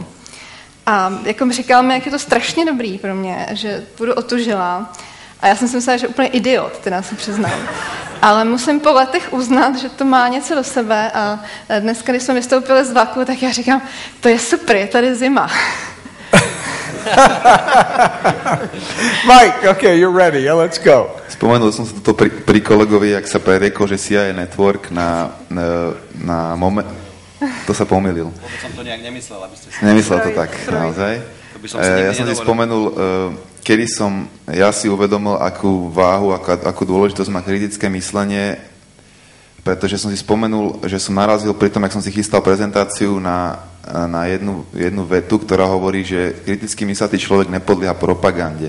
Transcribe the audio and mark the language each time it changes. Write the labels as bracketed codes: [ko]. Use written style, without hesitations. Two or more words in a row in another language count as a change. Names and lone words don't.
[cs] A jako mi říkal mi, jak je to strašně dobrý pro mě, že budu otužilá. A já jsem si myslela, že úplně idiot, teda se přiznám. Ale musím po letech uznat, že to má něco do sebe a dneska, když jsme vystoupili z vlaku, tak já říkám, to je super, je tady zima. [en] Mike, okay, you're ready, yeah, let's go. [sk] Spomenul som sa toto pri kolegovi, jak sa preriekol, že CIA Network na moment... To sa pomýlil. Vôbec som to nejak nemyslel, aby ste si... Nemyslel to tak, naozaj. Ja som si spomenul, kedy som ja si uvedomil, akú váhu, akú dôležitosť má kritické myslenie, pretože som si spomenul, že som narazil pri tom, jak som si chystal prezentáciu na jednu vetu, ktorá hovorí, že kriticky myslatý človek nepodlieha propagande.